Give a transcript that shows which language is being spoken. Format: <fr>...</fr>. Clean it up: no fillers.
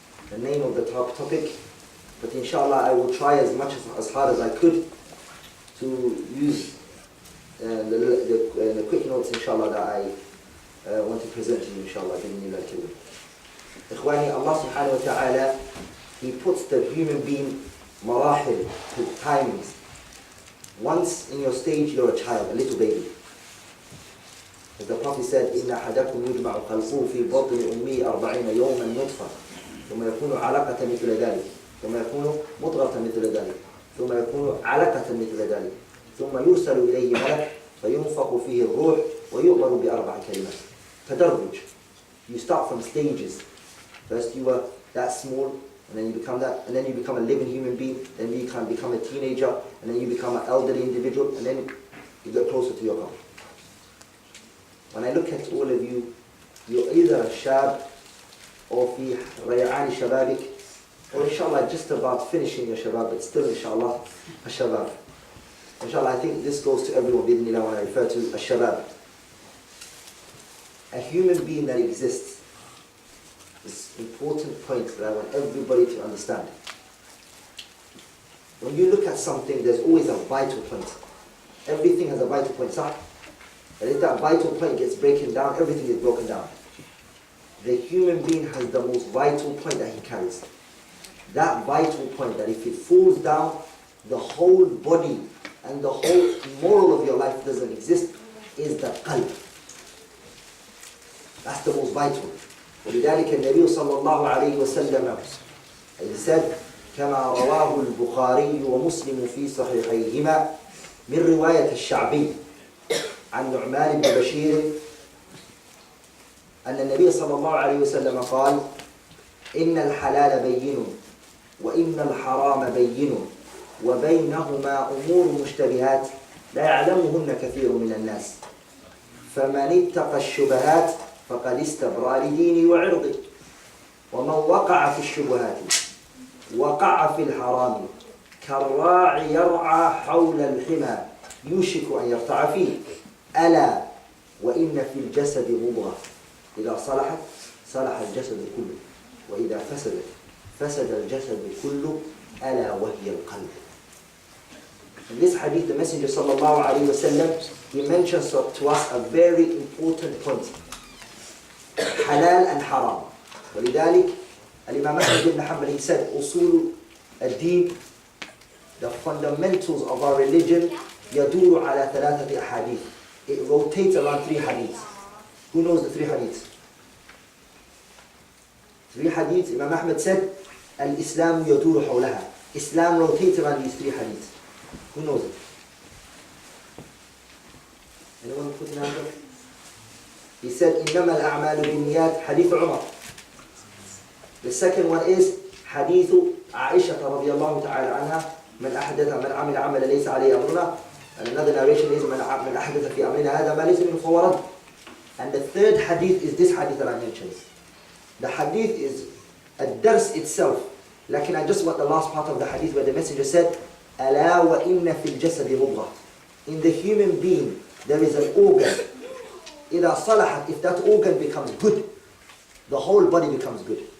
<en>The name of the topic, but inshallah I will try as hard as I could to use the quick notes, inshallah, that I want to present to you, inshallah. Ikhwani, Allah subhanahu wa ta'ala, He puts the human being marahil, to timings. Once in your stage, you're a child, a little baby. As the Prophet said,</en> <ar>إِنَّ أَحَدَكُمْ يُجْمَعُ خَلْقُهُ فِي بَطْنِ أُمِّهِ 40 يَوْمًا نُطْفَةً ثم يكون علقة مثل ذلك ثم يكون مضغة مثل ذلك ثم يكون علقة مثل ذلك ثم يرسل إليه ملك فينفخ فيه الروح ويؤمر ب4 كلمات. تدرج.</ar> <en>You start from stages. First you were that small, and then you become that, and then you become a living human being, then you can become a teenager, and then you become an elderly individual, and then you get closer to your God. When I look at all of you, you're either a shab or fi ray'ani shababik, or inshallah just about finishing your shabab, but still inshallah a shabab. Inshallah, I think this goes to everyone, bidnillah, when I refer to a shabab. A human being that exists is an important point that I want everybody to understand. When you look at something, there's always a vital point. Everything has a vital point, sir. And if that vital point gets broken down, everything is broken down. The human being has the most vital point that he carries. that vital point that if it falls down, the whole body and the whole moral of your life doesn't exist, is the qalb. That's the most vital.</en> <ar>ولذلك النبي صلى الله عليه وسلم</ar> <en>he said</en> <ar>كما رواه البخاري ومسلم في صحيحيهما من رواية الشعبي عن نعمان بن بشير أن النبي صلى الله عليه وسلم قال إن الحلال بين وإن الحرام بين وبينهما أمور مشتبهات لا يعلمهن كثير من الناس فمن اتقى الشبهات فقد استبرأ لدينه وعرضه ومن وقع في الشبهات وقع في الحرام كالراعي يرعى حول الحمى يوشك أن يرتع فيه ألا وإن في الجسد مضغة إذا صلحت صلح الجسد كله وإذا فسدت فسد الجسد كله ألا وهي القلب.</ar> <en>In this hadith, the Messenger sallallahu alayhi wa sallam, he mentions to us a very important point. Halal and haram.</en> <ar>ولذلك الإمام أحمد بن حنبل,</ar> <en>he said,</en> <ar>أصول الدين,</ar> <en>the fundamentals of our religion,</en> <ar>يدور على ثلاثة أحاديث.</ar> <en>It rotates around 3 hadiths. Who knows the 3 hadiths? 3 hadiths, Imam Ahmad said,</en> <ar>الإسلام يدور حولها.</ar> <en>Islam rotates around these 3 hadiths. Who knows it? Anyone put an answer? He said,</en> <ar>إنما الأعمال بالنيات,</ar> <en>hadith Umar. The second one is</en> <ar>حديث عائشة رضي الله تعالى عنها من عمل عمل ليس عليه أمرنا.</ar> <en>And another narration is</en> <ar>من أحدث في أمرنا هذا ما ليس منه فهو رد.</ar> <en>And the third hadith is this hadith that I mentioned. The hadith is a dars itself. Like I just want the last part of the hadith where the messenger said,</en> <ar>ألا وإن في الجسد مضغة.</ar> <en>In the human being there is an organ.</en> <ar>إذا صلحت,</ar> <en>if that organ becomes good, the whole body becomes good.</en>